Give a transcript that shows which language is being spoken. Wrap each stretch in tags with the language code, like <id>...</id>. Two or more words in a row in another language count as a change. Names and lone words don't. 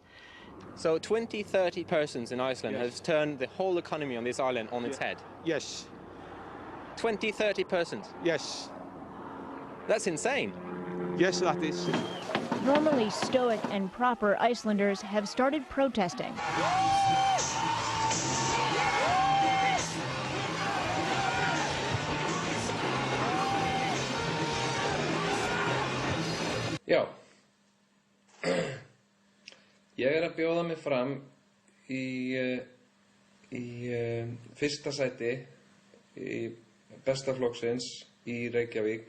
<en>So 20, 30 persons in Iceland has turned the whole economy on this island on its head? Yes. 20, 30 persons? Yes. That's insane. Yes, that is. Normally stoic and proper Icelanders have started protesting.</en> <is>Já, ég að bjóða mig fram í fyrsta sæti í besta flokksins í Reykjavík.</is>